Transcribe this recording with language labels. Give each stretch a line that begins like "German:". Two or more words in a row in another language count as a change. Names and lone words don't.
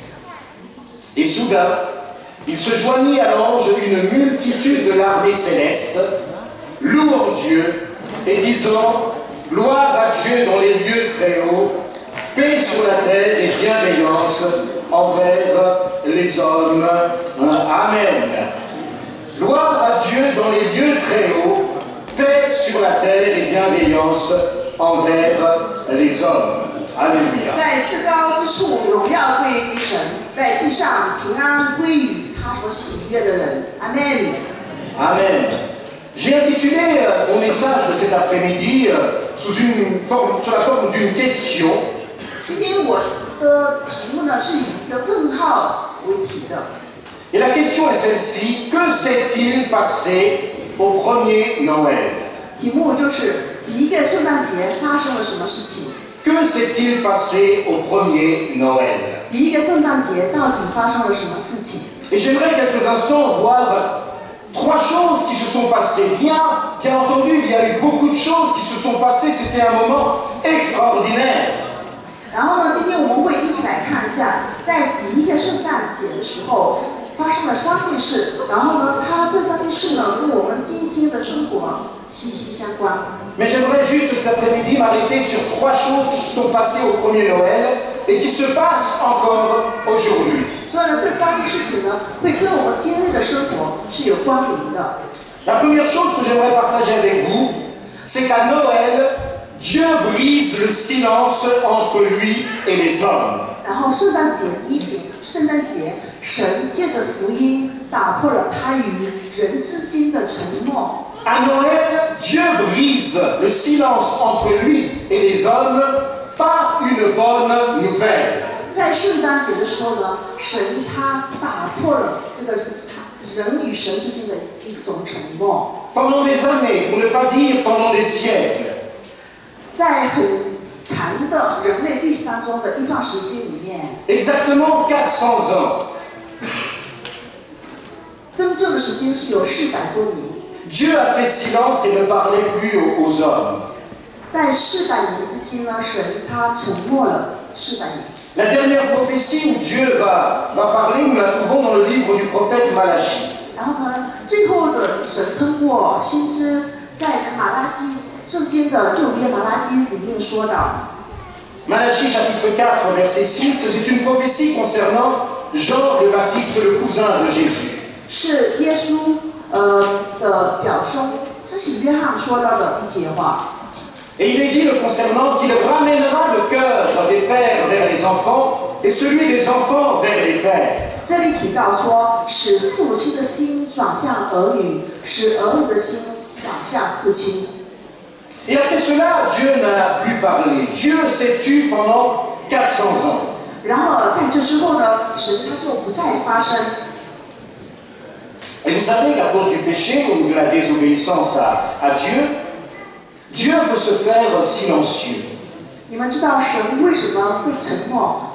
French: Et soudain, il se joignit à l'ange une multitude de l'armée céleste, louant Dieu et disant « Gloire à Dieu dans les lieux très hauts, paix sur la terre et bienveillance envers les hommes. » Amen. Gloire à Dieu dans les lieux très hauts, paix sur la terre et bienveillance envers les hommes. Alléluia.
Chinese: 在至高之处，荣耀归于神；在地上，平安归于他所喜悦的人。阿门。
French: Amen. J'ai intitulé mon message de cet après-midi sous la forme d'une question.
Chinese: 今天我的题目呢是以一个问号为题的。
French: Et la question est celle-ci, que s'est-il passé au premier Noël?
Chinese: 题目就是第一个圣诞节发生了什么事情？
French: Que s'est-il passé au premier Noël?
Chinese: 第一个圣诞节到底发生了什么事情？
French: Et j'aimerais quelques instants voir trois choses qui se sont passées. Bien entendu, il y a eu beaucoup de choses qui se sont passées, c'était un moment extraordinaire.
Chinese: 然后呢，今天我们会一起来看一下，在第一个圣诞节的时候发生了3件事，然后呢，这3件事呢跟我们今天的生活息息相关。
French: Mais j'aimerais juste cet après-midi m'arrêter sur trois choses qui se sont passées au premier Noël et qui se passent encore aujourd'hui.
Chinese: 所以呢，这3件事情呢，会跟我们今日的生活是有关联的。
French: La première chose que j'aimerais partager avec vous, c'est qu'à Noël, Dieu brise le silence entre lui et les hommes.
Chinese: 然后圣诞节第一点，圣诞节神借着福音打破了他与人之间的沉默。
French: À Noël, Dieu brise le silence entre lui et les hommes par une bonne nouvelle.
Chinese: 在圣诞节的时候呢，神他打破了这个人与神之间的一种沉默。
French: Pendant des années, pour ne pas dire pendant des siècles,
Chinese: 在很长的人类历史当中的一段时间里面，
French: exactement 400 ans,
Chinese: 真正的时间是有400多年。
French: Dieu a fait silence et ne parlait plus aux hommes.
Chinese: 在400年之间呢，神他沉默了400年。
French: La dernière prophétie où Dieu va parler, nous la trouvons dans le livre du prophète Malachie.
Chinese: 然后呢，最后的神通过先知在马拉基圣经的旧约马拉基里面说到。
French: Malachie chapitre 4 verset 6, c'est une prophétie concernant Jean le Baptiste, le cousin de Jésus.
Chinese: 是耶稣的表兄施洗约翰说到的一节话。
French: Et il est dit le concernant qu'il ramènera le cœur des pères vers les enfants et celui des enfants vers les pères.
Chinese: 这里提到说，使父亲的心转向儿女，使儿女的心转向父亲。
French: Et après cela, Dieu n'a plus parlé. Dieu s'est tu pendant 400 ans.
Chinese: 然而在这之后呢，神他就不再发声。
French: Et vous savez qu'à cause du péché ou de la désobéissance à Dieu, Dieu peut se faire silencieux.
Chinese: 你们知道神为什么会沉默？